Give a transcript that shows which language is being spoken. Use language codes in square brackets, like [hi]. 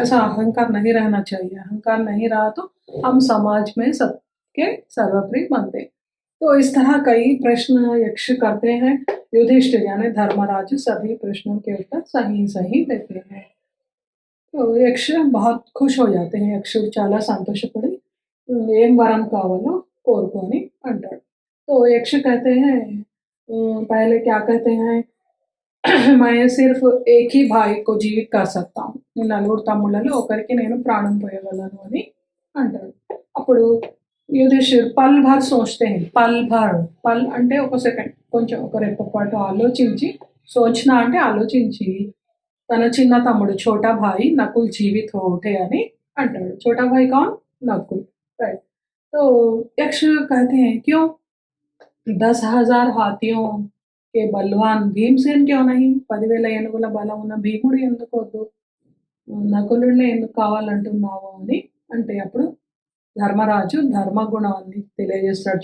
[hi] तो ऐसा अहंकार नहीं रहना चाहिए. अहंकार नहीं रहा तो हम समाज में सबके सर्वप्रिय बनते हैं. तो इस तरह कई प्रश्न यक्ष करते हैं. युधिष्ठिर यानी धर्मराज सभी प्रश्नों के उत्तर सही देते हैं. तो यक्ष बहुत खुश हो जाते हैं. [te] యక్షుడు చాలా సంతోషపడి ఏం వరం కావాలో కోరుకొని అంటాడు. [hi] तो यक्ष कहते हैं पहले क्या कहते हैं, मैं सिर्फ एक ही भाई को जीवित कर सकता हूँ. [te] నేను నలుగురు తమ్ముళ్ళలో ఒకరికి నేను ప్రాణం పోయగలను అని అంటాడు. అప్పుడు [hi] యుధిష్ఠిర్ పల్ భర్ సోచతే హై. పల్ భర్, [te] పల్ అంటే ఒక సెకండ్, కొంచెం ఒక రెప్ప పాటు ఆలోచించి, సోచనా అంటే ఆలోచించి తన చిన్న తమ్ముడు [hi] छोटा भाई नकुल जीवित हो उठे [te] అని అంటాడు. [hi] छोटा भाई कौन? नकुल. राइट. तो यक्ष कहते हैं क्यों? 10,000 हाथियों के बलवान भीमसेन क्यों नहीं? [te] 10,000 ఏనుగుల బలం ఉన్న భీముడు ఎందుకు వద్దు? నకులుడినే ఎందుకు కావాలంటున్నావు అని అంటే అప్పుడు ధర్మరాజు ధర్మగుణాన్ని తెలియజేస్తాడు.